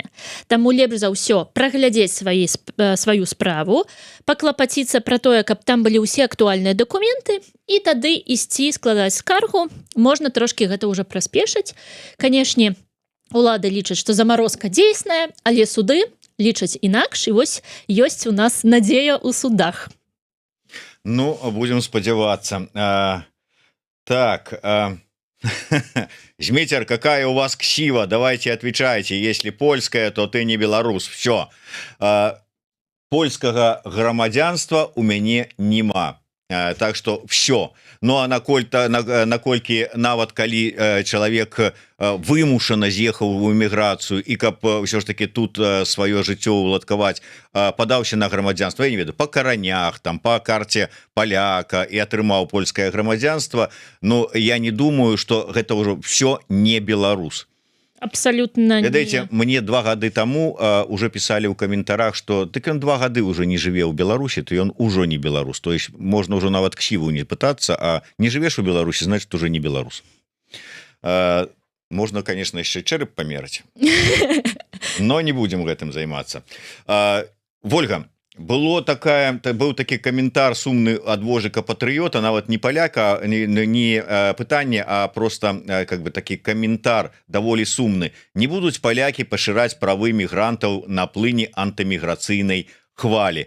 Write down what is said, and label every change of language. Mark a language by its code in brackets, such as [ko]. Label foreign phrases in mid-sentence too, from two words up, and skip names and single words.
[be] Таму лепш за ўсё праглядзець сваю справу, паклапаціцца пра тое, каб там былі ўсе актуальныя дакументы, і тады ісці складаць скаргу, можна трошкі гэта ўжо праспешыць. Канешне, улады лічаць, што замарозка дзейсная, але суды лічаць інакш, і вось ёсць у нас надзея ў судах. Ну, будем спадзявацца. [ru] Так, Змитер, какая у вас ксива? Давайте отвечайте. Если польская, то ты не белорус. Все. [be] польскага грамадзянства у мяне няма. [ru] Так что все. [be] Ну а наколькі нават калі чалавек вымушана з'ехаў у эміграцыю і каб ўсё ж таки тут сваё жыццё уладкаваць, падаўся на грамадзянства, я не ведаю, па каранях, там па карце паляка і атрымаў польскае грамадзянства. [ru] Ну я не думаю, что [be] гэта ўжо [ru] все не беларус. Абсолютно. [be] Ведаеце, мне 2 гады таму уже писали ў каментарах, что так ён 2 гады уже не жыве ў Беларусі, то ён ужо не беларус. [ru] То есть можно уже нават ксіву не пытаться, а [be] не жывеш у Беларусі, [ru] значит уже не беларус. Можно, конечно, еще чэрап померать, но не будем [be] гэтым займацца. Вольга, был такі каментар сумны ад вожыка патрыёта, нават не паляка, не пытанне, [ru] а просто как бы [be] такі каментар даволі сумны. Не будуць палякі пашыраць правы мігрантаў на плыні антыміграцыйнай хвалі.